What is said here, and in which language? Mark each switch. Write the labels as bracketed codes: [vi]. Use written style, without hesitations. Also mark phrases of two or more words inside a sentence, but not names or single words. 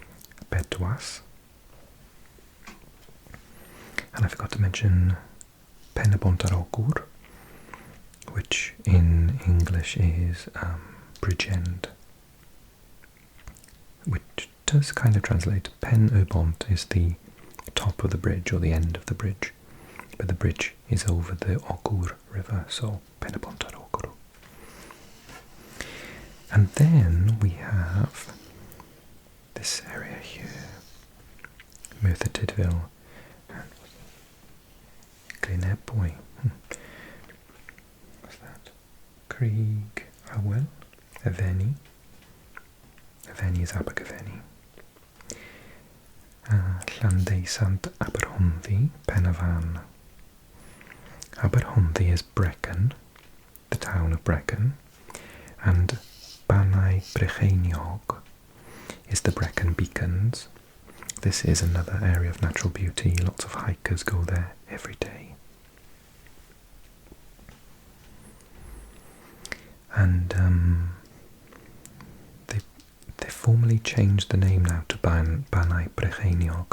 [en] Bedwas. And I forgot to mention Pennebont-yr-Ogur, which in English is bridge end, which does kind of translate. Pen-y-bont is the top of the bridge or the end of the bridge, but the bridge is over the Ogur River, so Pennebont-yr-Ogur. And then we have this area here, Merthyr Tydfil and Glynebwy. What's that? Krieg Hywel, Efenni. Efenni is Abergavenny. Llandeusant Aberhonddu, Pen-y-Fan. Aberhonddu is Brecon, the town of Brecon, and Banau Brycheiniog is the Brecon Beacons. This is another area of natural beauty. Lots of hikers go there every day. And they formally changed the name now to Banau Brycheiniog.